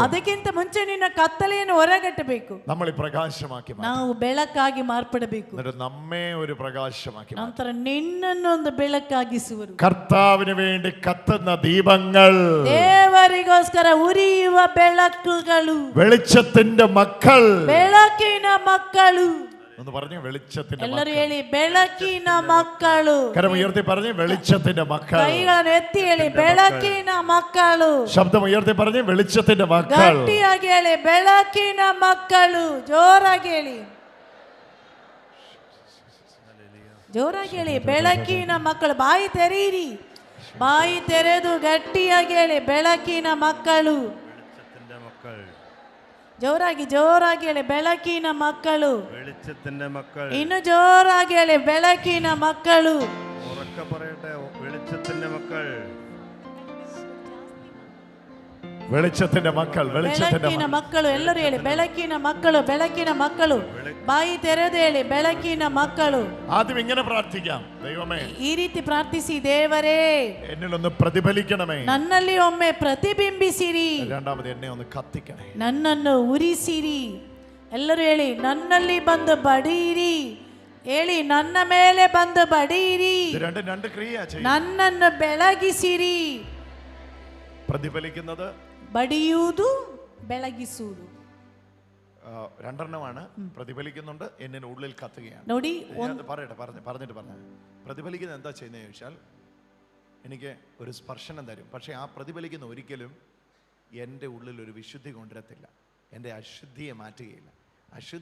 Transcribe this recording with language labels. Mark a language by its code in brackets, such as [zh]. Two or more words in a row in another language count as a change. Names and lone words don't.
[kn] ಅದಕ್ಕಿಂತ ಮುಂಚೆ ನಿನ್ನ ಕತ್ತಲೆಯನ್ನು ಹೊರಗಟ್ಟಬೇಕು. [ml] നമ്മൾ ഈ പ്രകാശമാക്കി മാറ്റും. [kn] ನಾವು ಬೆಳಕಾಗಿ ಮಾರ್ಪಡಬೇಕು. [ml] എന്നിട്ട് നമ്മെ ഒരു പ്രകാശമാക്കി മാറ്റും. [kn] ನಂತರ ನಿನ್ನನ್ನು ಒಂದು ಬೆಳಕಾಗಿಸುವರು. [ml] കർത്താവിന് വേണ്ടി കത്തുന്ന ദീപങ്ങൾ, [kn] ದೇವರಿಗೋಸ್ಕರ ಉರಿಯುವ ಬೆಳಕುಗಳು, [ml] വെളിച്ചത്തിന്റെ മക്കൾ, [kn] ಬೆಳಕಿನ ಮಕ್ಕಳು. [ml] ഒന്ന് പറഞ്ഞു, വെളിച്ചത്തിന്റെ [kn] ಎಲ್ಲರೂ ಹೇಳಿ, ಬೆಳಕಿನ ಮಕ್ಕಳು. [ml] കരം ഉയർത്തി പറഞ്ഞു, വെളിച്ചത്തിന്റെ മക്കൾ. [kn] ಕೈಗಳನ್ನು ಎತ್ತಿ ಹೇಳಿ, ಬೆಳಕಿನ ಮಕ್ಕಳು. [ml] ശബ്ദം ഉയർത്തി പറഞ്ഞു, വെളിച്ചത്തിന്റെ മക്കൾ. [kn] ಗಟ್ಟಿಯಾಗಿ ಹೇಳಿ, ಬೆಳಕಿನ ಮಕ್ಕಳು. ಜೋರಾಗಿ ಹೇಳಿ, ಜೋರಾಗಿ ಹೇಳಿ, ಬೆಳಕಿನ ಮಕ್ಕಳು. ಬಾಯಿ ತೆರೆಯಿರಿ, ಬಾಯಿ ತೆರೆದು ಗಟ್ಟಿಯಾಗಿ ಹೇಳಿ, ಬೆಳಕಿನ ಮಕ್ಕಳು. ಜೋರಾಗಿ ಜೋರಾಗಿ ಹೇಳಿ, ಬೆಳಕಿನ ಮಕ್ಕಳು. [ml] വെളിച്ചത്തിന്റെ മക്കൾ. [kn] ಇನ್ನು ಜೋರಾಗಿ ಹೇಳಿ, ಬೆಳಕಿನ ಮಕ್ಕಳು. [ml] ഉറക്കെ പറയട്ടെ, വെളിച്ചത്തിന്റെ മക്കൾ. വെളിച്ചത്തിന്റെ മക്കൾ, [kn] ಬೆಳಕಿನ ಮಕ್ಕಳು. ಎಲ್ಲರೂ ಹೇಳಿ, ಬೆಳಕಿನ ಮಕ್ಕಳು, ಬೆಳಕಿನ ಮಕ್ಕಳು. ಬಾಯಿ ತೆರೆದು ಹೇಳಿ, ಬೆಳಕಿನ ಮಕ್ಕಳು. [ml] ആദ്യം ഇങ്ങനെ പ്രാർത്ഥിക്കാം, ദൈവമേ [kn] ಈ ರೀತಿ ಪ್ರಾರ್ಥಿಸಿ, ದೇವರೇ [ml] എന്നിലൊന്ന് പ്രതിഫലിക്കണമേ. [kn] ನನ್ನಲ್ಲಿ ಒಮ್ಮೆ ಪ್ರತಿಬಿಂಬಿಸಿರಿ. [ml] രണ്ടാമത് എന്നെ ഒന്ന് കത്തിക്കണേ. [kn] ನನ್ನನ್ನು ಉರಿಸಿರಿ. ಎಲ್ಲರೂ ಹೇಳಿ, ನನ್ನಲ್ಲಿ ಬಂದು ಬಡಿಯಿರಿ. ಹೇಳಿ, ನನ್ನ ಮೇಲೆ ಬಂದು ಬಡಿಯಿರಿ. [ml] ഇത് രണ്ട് ക്രിയ ചെയ്യും. [kn] ನನ್ನನ್ನು ಬೆಳಗಿಸಿರಿ. [ml] പ്രതിഫലിക്കുന്നത്, [kn] ಬಡಿಯುವುದು, ಬೆಳಗಿಸುವುದು [ml] രണ്ടെണ്ണമാണ്. പ്രതിഫലിക്കുന്നുണ്ട്, എന്നിന് ഉള്ളിൽ കത്തുകയാണ്. [kn] ನೋಡಿ, [ml] പറഞ്ഞിട്ട് പ്രതിഫലിക്കുന്നത് എന്താ ചെയ്യുന്നത് ചോദിച്ചാൽ, എനിക്ക് ഒരു സ്പർശനം തരും. പക്ഷേ ആ പ്രതിഫലിക്കുന്ന ഒരിക്കലും എൻ്റെ ഉള്ളിൽ ഒരു വിശുദ്ധി കൊണ്ടുവരത്തില്ല, എൻ്റെ അശുദ്ധിയെ മാറ്റുകയില്ല.